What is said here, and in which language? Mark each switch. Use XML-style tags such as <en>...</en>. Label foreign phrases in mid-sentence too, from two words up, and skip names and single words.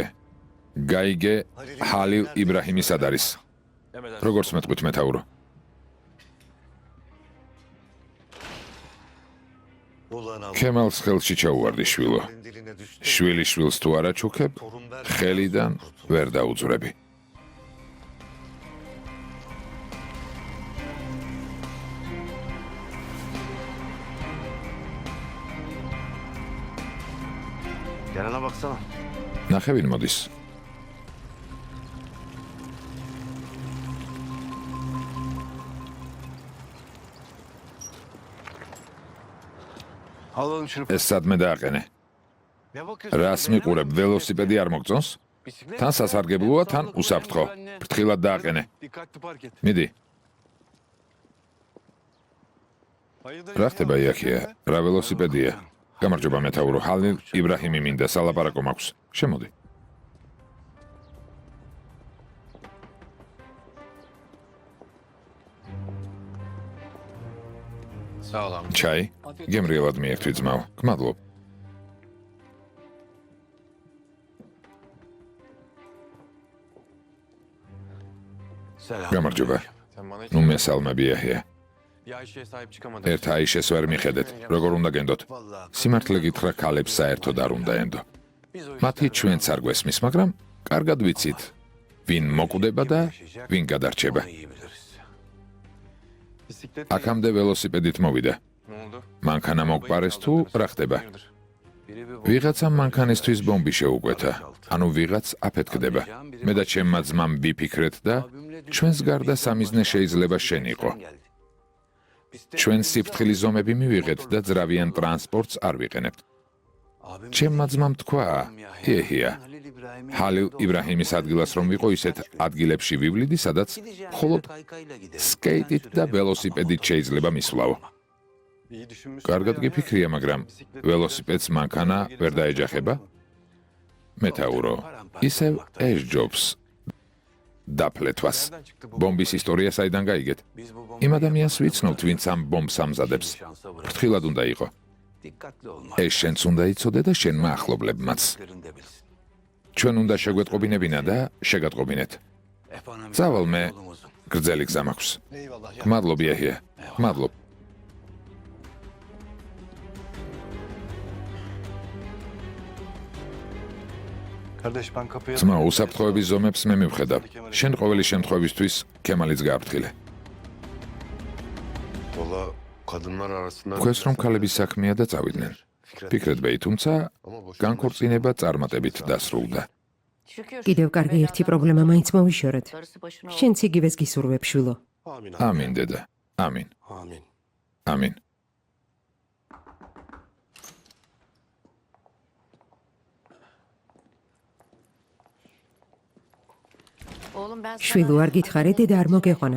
<ka>გაიგე ჰალილ იბრაჰიმი სად არის? როგორც მეტყვით მეთაურო. ქემალს ხელში ჩაუვარდი შვილო. შვილი შვილს თუ არ აჩუქებ, ხელიდან ვერ დაუძვრები.</ka> <tr>Yanına baksana.</tr> <ka>ნახევინ მოდის.</ka> <tr>Al oğlum şunu.</tr> <ka>ეს სადმე დააყენე.</ka> <tr>Ne bakıyorsun?</tr> <ka>რას მიყურებ, ველოსიპედი არ მოგწონს?</ka> <tr>Bisiklet.</tr> <ka>თან სასარგებლოა, თან უსაფრთხო. ფრთხილად დააყენე.</ka> <tr>Dikkatli park et.</tr> <ka>მიდი.</ka> <tr>Hayırdır?</tr> <ka>რა ხდება იახია? რა ველოსიპედია? გამარჯობა მეთაურო, ჰალილ იბრაჰიმი მინდა სალაპარაკო მაქვს. შემოდი.</ka> <tr>Sağ ol amca.</tr> <ka>ჩაი? გემრიელად მიერთვი ძმაო. გმადლობ.</ka> <tr>Selam.</tr> <ka>გამარჯობა.</ka> <tr>Sen bana hiç</tr> <ka>ნუ მესალმები იახია.</ka> <tr>bir Ayşe'ye sahip çıkamadın.</tr> <ka>ერთ აიშეს ვერ მიხედეთ. როგორ უნდა გენდოთ?</ka> <tr>Vallahi.</tr> <ka>სიმართლე გითხრა, ქალებს საერთოდ არ უნდა ენდო.</ka> <tr>Biz o</tr> <ka>მათი ჩვენც არ გვესმის, მაგრამ კარგად ვიცით, ვინ მოკვდება და ვინ გადარჩება.</ka> <tr>iyi biliriz. Bisiklet.</tr> <ka>აქამდე ველოსიპედით მოვიდა.</ka> <tr>Ne oldu?</tr> <ka>მანქანა მოგპარეს თუ რა ხდება?</ka> <tr>Hayırdır? Biri bir</tr> <ka>ვიღაცამ მანქანისთვის ბომბი შეუკვეთა. ანუ ვიღაც აფეთქდება. მე და ჩემმა ძმამ ვიფიქრეთ და ჩვენს გარდა სამიზნე შეიძლება შენ იყო. ჩვენ სიფრთხილის ზომები მივიღეთ და ძრავიან ტრანსპორტს არ ვიყენებთ. ჩემმა ძმამ თქვა, იეჰია, ჰალილ იბრაჰიმის ადგილას რომ ვიყო, ისეთ ადგილებში ვივლიდი, სადაც მხოლოდ სკეიტით და ველოსიპედით შეიძლება მისვლაო.</ka> <tr>İyi düşünmüşsün.</tr> <ka>კარგად გიფიქრია, მაგრამ ველოსიპედს მანქანა ვერ დაეჯახება? მეთაურო, ისევ ესჯობს დაფლეთვას. ბომბის ისტორია საიდან გაიგეთ?</ka> <tr>Biz bu bombayı</tr> <ka>იმ ადამიანს ვიცნობთ, ვინც ამ ბომბს ამზადებს. ფრთხილად უნდა იყო.</ka> <tr>dikkatli olma.</tr> <ka>ეს შენც უნდა იცოდე და შენმა ახლობლებმაც.</ka> <tr>Yerinde bilsin.</tr> <ka>ჩვენ უნდა შეგვეტყობინებინა და შეგატყობინეთ.</ka> <tr>Efendim.</tr> <ka>წავალ, მე</ka> <tr>yolumuzun.</tr> <ka>გრძელი გზა მაქვს.</ka> <tr>Eyvallah ya.</tr> <ka>გმადლობ იაჰია. გმადლობ.</ka> <tr>Kardeş ben kapıya...</tr> <ka>ძმა, უსაფრთხოების ზომებს მე მივხედავ. შენ ყოველი შემთხვევისთვის ქემალიც გააფრთხილე.</ka> <tr>Valla kadınlar arasında...</tr> <ka>თქვენს რომ ქალების საქმეა და წავიდნენ. ფიქრეთ ბეი, თუმცა განქორწინება წარმატებით დასრულდა. კიდევ კარგი ერთი პრობლემა მაინც მოვიშორეთ. შენც იგივეს გისურვებ, შვილო.</ka> <tr>Amin.</tr> <ka>ამინ დედა. ამინ.</ka> <tr>Amin.</tr> <ka>ამინ. შვილო, არ გითხარი, დედა არ მოგეყვანა.</ka>